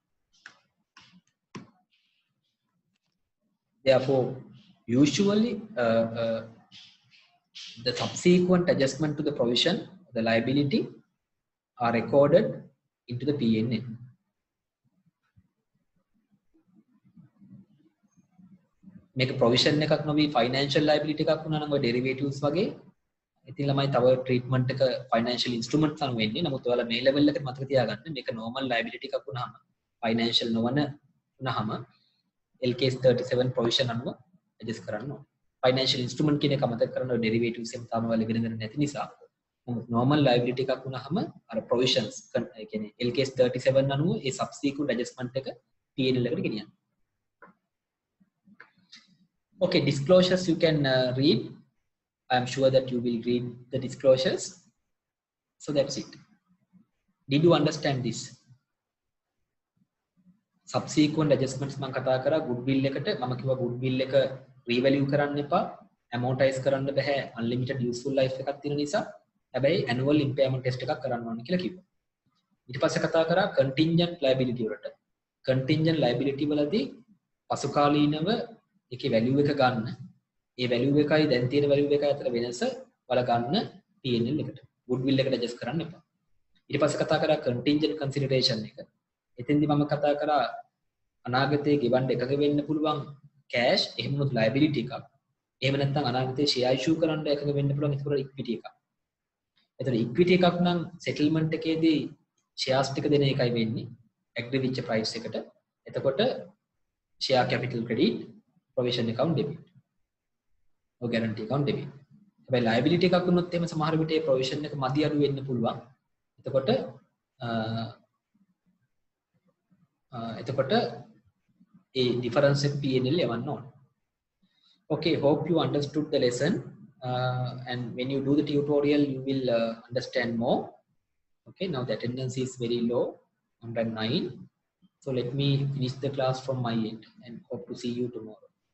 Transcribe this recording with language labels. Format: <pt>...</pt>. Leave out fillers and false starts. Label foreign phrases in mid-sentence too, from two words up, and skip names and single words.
<en>Therefore, usually the subsequent adjustment to the provision, the liability, are recorded into the P&L. Make a provision</en> <si>එකක් නොවි</si> <en>financial liability</en> <si>එකක් වුණා නම් ඔය derivatives වගේ ඉතින් ළමයි තව treatment එක</si> <en>financial instruments</en> <si>අනුව වෙන්නේ. නමුත් ඔයාලා මේ level එකට මතක තියාගන්න මේක</si> <en>normal liability</en> <si>එකක් වුණාම financial නොවන වුණාම LKS 37 provision අනුව adjust කරන්න ඕනේ.</si> <en>Financial instrument</en> <si>කියන එක මතක කරගන්න ඔය derivatives එකම තාම ඔයාලා ඉගෙන ගන්න නැති නිසා. නමුත්</si> <en>normal liability</en> <si>එකක් වුණාම අර provisions ඒ කියන්නේ LKS 37 අනුව ඒ</si> <en>subsequent adjustment</en> <si>එක P&L එකට ගෙනියන්න.</si> <en>Okay, disclosures you can read. I am sure that you will read the disclosures. So that's it. Did you understand this? Subsequent adjustments</en> <si>මම කතා කරා goodwill එකට මම කිව්වා goodwill එක revalue කරන්න එපා, amortize කරන්න බෑ,</si> <en>unlimited useful life</en> <si>එකක් තියෙන නිසා. හැබැයි</si> <en>annual impairment test</en> <si>එකක් කරන්න ඕනේ කියලා කිව්වා. ඊට පස්සේ කතා කරා</si> <en>contingent liability</en> <si>වලට.</si> <en>Contingent liability</en> <si>වලදී පසුකාලීනව ඒකේ value එක ගන්න. ඒ value එකයි දැන් තියෙන value එකයි අතර වෙනස වල ගන්න P&L එකට. goodwill එකට adjust කරන්න එපා. ඊට පස්සේ කතා කරා</si> <en>contingent consideration</en> <si>එක. එතෙන්දී මම කතා කරා අනාගතයේ ගෙවන්න එකක වෙන්න පුළුවන් cash, එහෙම නුත් liability එකක්. එහෙම නැත්නම් අනාගතයේ</si> <en>share issue</en> <si>කරන්න එකක වෙන්න පුළුවන් ඒක equity එකක්. එතකොට equity එකක් නම් settlement එකේදී shares ටික දෙන එකයි වෙන්නේ. agree වෙච්ච price එකට.</si> <en>එතකොට share capital credit, provision account debit. or guarantee account debit.</en> <si>හැබැයි liability එකක් වුණොත් එහෙම සමහර විට ඒ provision එක මදි අඩු වෙන්න පුළුවන්. එතකොට</si> <en>a difference in P&L</en> <si>යවන්න ඕන.</si> <en>Okay, hope you understood the lesson, and when you do the tutorial you will understand more. Okay, now the attendance is very low, 109. So let me finish the class from my end and hope to see you tomorrow.</en>